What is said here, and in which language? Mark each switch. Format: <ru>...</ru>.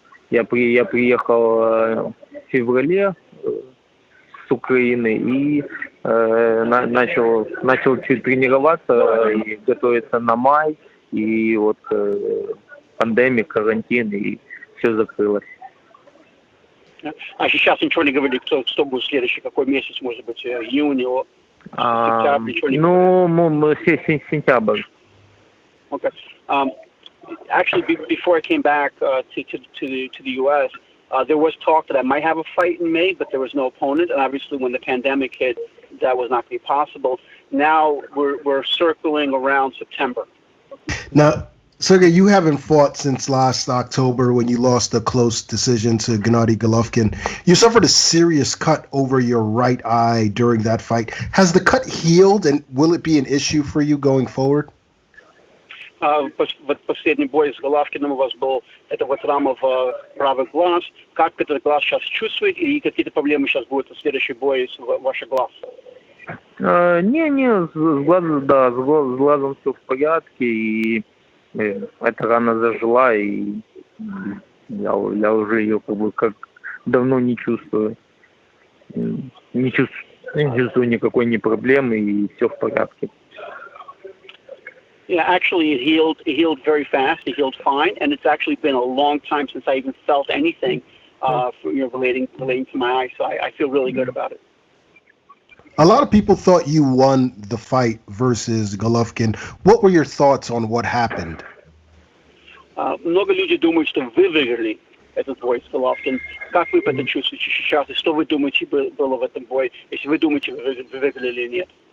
<ru>Я приехал в феврале с Украины и начал чуть тренироваться и готовиться на май, и вот пандемия, карантин, и все закрылось. А сейчас ничего не говорили, что будет следующий, какой месяц, может быть, июнь, сентябрь, ничего не говорили? Сентябрь.</ru> <en>Okay. Actually, before I came back to the U.S., there was talk that I might have a fight in May, but there was no opponent. And obviously, when the pandemic hit, that was not going to be possible. Now we're circling around September. Now, Sergey, you haven't fought since last October when you lost a close decision to Gennady Golovkin. You suffered a serious cut over your right eye during that fight. Has the cut healed, and will it be an issue for you going forward?</en> <ru>Последний бой с Головкиным у вас был, это вот рама в правый глаз. Как этот глаз сейчас чувствует, и какие-то проблемы сейчас будут в следующий бой с вашим глазом? С глазом все в порядке, и эта рана зажила, и я уже ее как давно не чувствую. Не чувствую никакой проблемы, и все в порядке.</ru> <en>Yeah, actually, it healed very fast. It healed fine, and it's actually been a long time since I even felt anything, relating to my eye. So I feel really good about it. A lot of people thought you won the fight versus Golovkin. What were your thoughts on what happened?</en> <ru>Много людей думают, что вы выиграли этот бой с Головкин. Как вы это чувствуете сейчас? И что вы думаете было в этом бое? Если вы думаете, вы выиграли или нет?</ru>